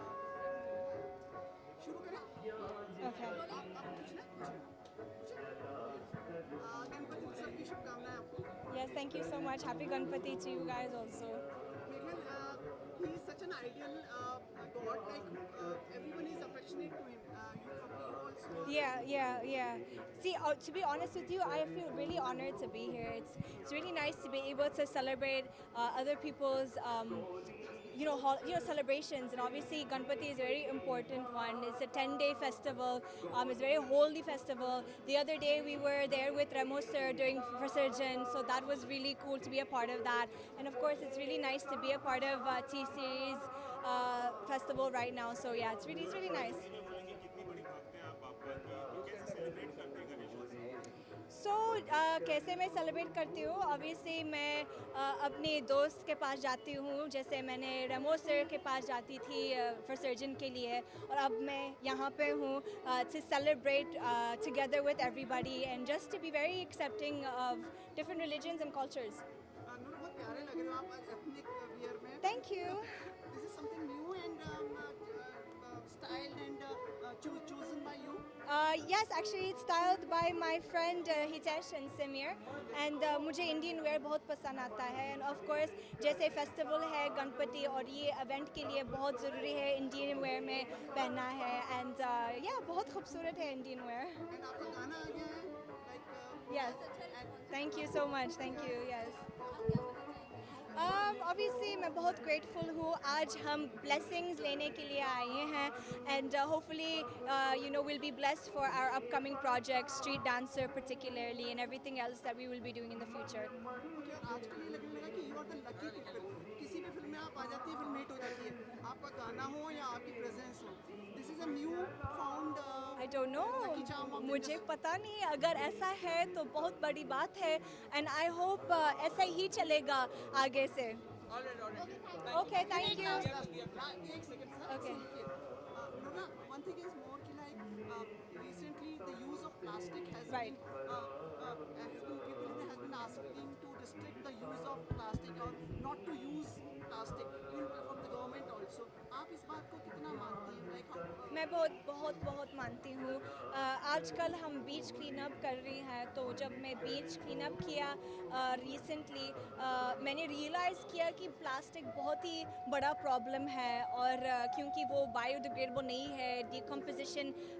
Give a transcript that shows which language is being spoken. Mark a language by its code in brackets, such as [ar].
[hi] शुरू करें? गणपति उत्सव की शुभकामनाएं आपको। [en] Yes, thank you so much. Happy Ganpati to you guys also. Meghan, he is such an ideal god. Like everyone is affectionate to him. You also. Yeah. See, to be honest with you, I feel really honored to be here. It's really nice to be able to celebrate other people's celebrations, and obviously Ganpati is a very important one. It's a 10-day festival. It's a very holy festival. The other day we were there with Remo sir during Visarjan, so that was really cool to be a part of that. And of course, it's really nice to be a part of T-Series festival right now. So yeah, it's really nice. [hi] So कैसे मैं celebrate करती हूँ? Obviously मैं अपने दोस्त के पास जाती हूँ, जैसे मैंने रेमो सर के पास जाती थी विसर्जन के लिए, और अब मैं यहाँ पे हूँ [en] to celebrate together with everybody and just to be very accepting of different religions and cultures. [hi] नूर, बहुत प्यारे लग रहे हो आप एथनिक वियर में। [en] Thank you. This is something new and styled and chosen by you. Yes, actually it's styled by my friend Hitesh and Samir, and [hi] मुझे Indian wear बहुत पसंद आता है, [en] and of course [hi] जैसे फेस्टिवल है गणपति और ये इवेंट के लिए बहुत ज़रूरी है इंडियन वेयर में पहनना है, and बहुत खूबसूरत है इंडियन वेयर। And आपका गाना आ गया है, [en] like Yes, thank you so much, thank you, yes. Obviously [hi] मैं बहुत [en] grateful [hi] हूँ, आज हम [en] blessings [hi] लेने के लिए आए हैं, [en] and hopefully we'll be blessed for our upcoming projects, Street Dancer particularly, and everything else that we will be doing in the future. [hi] मुझे आजकल ये लगने लगा कि [en] you are the lucky people. [hi] किसी भी फिल्म में आप आ जाती है, फिल्म हिट हो जाती है, आपका गाना हो या आपकी प्रेजेंस हो। [en] This is a new found I don't know, lucky charm of [hi] मुझे पता नहीं, अगर ऐसा है तो बहुत बड़ी बात है, [en] and I hope [hi] ऐसा ही चलेगा आगे से। [en] Okay, thank you. [hi] एक second, sir. [en] Okay. Nona, one thing is more कि like recently the use of plastic has Right. people has been asking to restrict the use of plastic or not to use plastic even from the government also. [hi] आप इस बात को कितना मानती हैं? [en] Like how? [hi] मैं बहुत मानती हूँ। आजकल हम बीच क्लीन अप कर रही हैं, तो जब मैं बीच क्लीन अप किया रिसेंटली, मैंने रियलाइज़ किया कि प्लास्टिक बहुत ही बड़ा प्रॉब्लम है, और क्योंकि वो बायोडिग्रेडेबल नहीं है, डिकम्पोजिशन